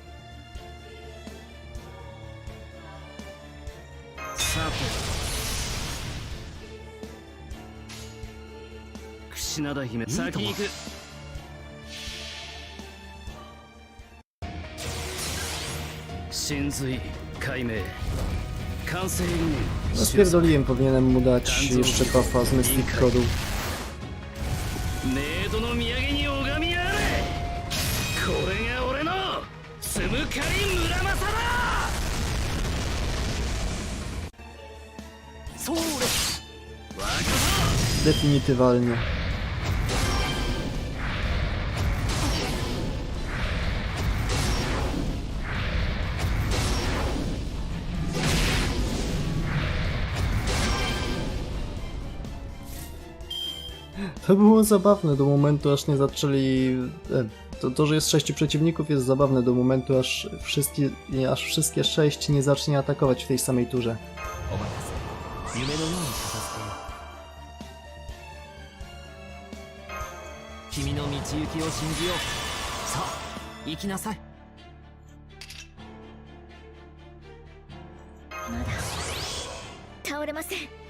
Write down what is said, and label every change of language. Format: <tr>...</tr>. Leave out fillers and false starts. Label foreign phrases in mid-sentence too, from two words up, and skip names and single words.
<ja>さて櫛灘姫先に行く。神髄解明完成理念。</ja> <pl>No spierdoliłem, powinienem mu dać jeszcze buffa z Mystic Code'u.</pl> <ja>メイドの土産に拝みやれ。これが俺のスムカリ村正だ。それ。わかった。</ja> <pl>Definitywalnie. To było zabawne do momentu, aż nie zaczęli... To, że jest 6 przeciwników, jest zabawne do momentu, aż wszystkie 6 nie zacznie atakować w tej samej turze.</pl> <ja>お待たせ。夢のように片付けよう。君の道行きを信じよう。さあ、行きなさい。まだ倒れません。</ja>